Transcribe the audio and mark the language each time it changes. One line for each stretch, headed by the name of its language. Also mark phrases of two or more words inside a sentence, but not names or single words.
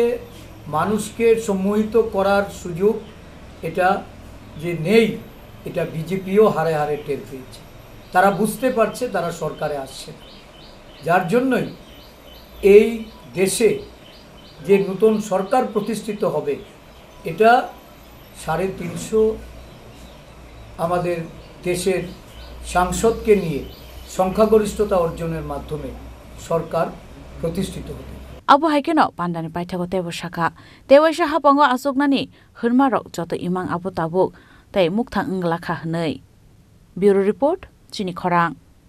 Bangla: মানুষকে সম্মোহিত করার সুযোগ এটা যে নেই এটা বিজেপিও হারে হারে টের পেয়েছে তারা বুঝতে পারছে তারা সরকারে আসছে যার জন্যই এই দেশে যে নতুন সরকার প্রতিষ্ঠিত হবে এটা 350 আমাদের দেশের সাংসদকে নিয়ে সংখ্যাগরিষ্ঠতা অর্জনের মাধ্যমে সরকার প্রতিষ্ঠিত হবে
Kok Borok: Abu Haikeno Pandani Paithago Tewo Shaka Tewo Saha Pango Asuknani Hurmarok Joto Imang Abu Tabuk Tei Mukthang Unglakha Hnai
English: Bureau Report
Kok Borok: Chini Khorang